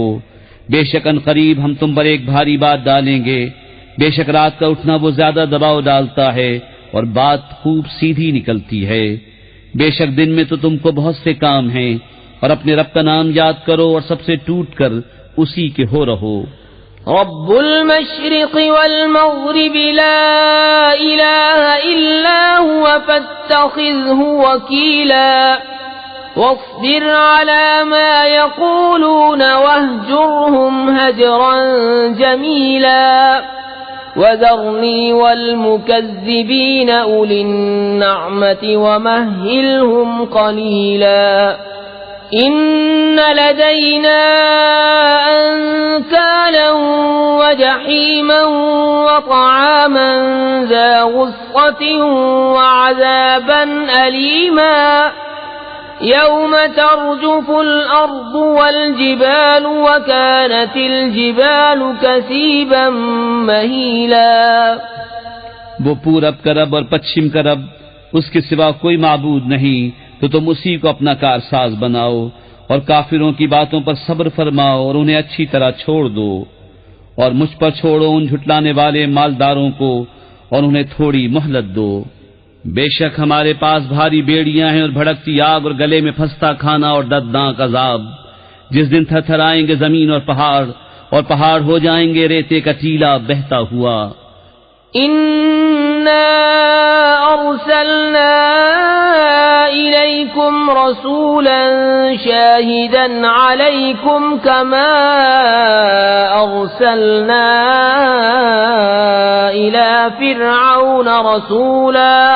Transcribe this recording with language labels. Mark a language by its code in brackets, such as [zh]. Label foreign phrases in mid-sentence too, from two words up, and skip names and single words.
[hi] बेशक अनकरीब हम तुम पर एक भारी बात डालेंगे। बेशक रात का उठना वो ज्यादा दबाव डालता है और बात खूब सीधी निकलती है। बेशक दिन में तो तुमको बहुत से काम हैं, और अपने रब का नाम याद करो और सबसे टूट कर उसी के हो रहो। [ar] رب المشرق والمغرب لا إله إلا هو فاتخذه وكيلا واصبر على ما يقولون واهجرهم هجرا جميلا وذرني والمكذبين أولي النعمة ومهلهم قليلا إن لدينا أنكالا وجحيما وطعاما ذا غصة وعذابا أليما يوم ترجف الأرض والجبال وكانت الجبال كثيبا مهيلا. [hi] वो पूरब का रब और पश्चिम का रब, उसके सिवा कोई माबूद नहीं, तो तुम उसी को अपना कारसाज बनाओ और काफिरों की बातों पर सब्र फरमाओ और उन्हें अच्छी तरह छोड़ दो, और मुझ पर छोड़ो उन झुटलाने वाले मालदारों को और उन्हें थोड़ी मोहलत दो। बेशक हमारे पास भारी बेड़ियां हैं और भड़कती आग और गले में फंसता खाना और दर्दनाक अजाब, जिस दिन थरथराएंगे जमीन और पहाड़ हो जाएंगे रेते का टीला बहता हुआ। [ar] إنا أرسلنا إليكم رسولا شاهدا عليكم كما أرسلنا إلى فرعون رسولا